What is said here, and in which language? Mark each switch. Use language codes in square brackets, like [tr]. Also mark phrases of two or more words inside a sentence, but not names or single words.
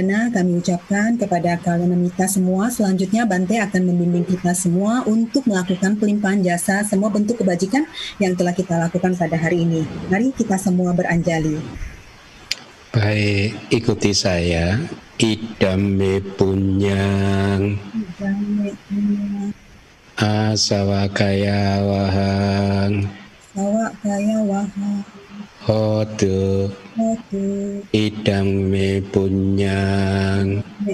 [id] kami ucapkan kepada Kalenamita semua. Selanjutnya Bante akan membimbing kita semua untuk melakukan pelimpahan jasa semua bentuk kebajikan yang telah kita lakukan pada hari ini. Mari kita semua beranjali. Baik, ikuti saya. [pi] Idame punyang asawakaya wahang hotu idang me punyang